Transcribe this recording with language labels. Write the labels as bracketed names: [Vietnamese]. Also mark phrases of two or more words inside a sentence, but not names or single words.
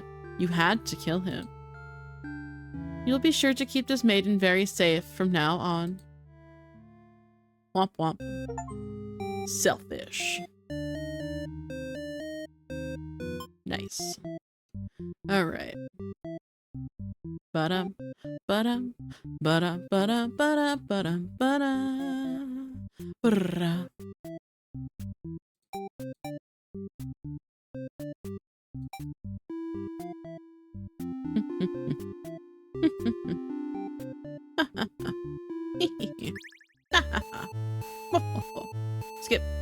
[English] You had to kill him. You'll be sure to keep this maiden very safe from now on. Womp womp. Selfish. Nice. Alright. Ba-dum, ba-dum, ba-dum, ba-dum, ba-dum, ba-dum, ba-dum. Brrrah. Skip.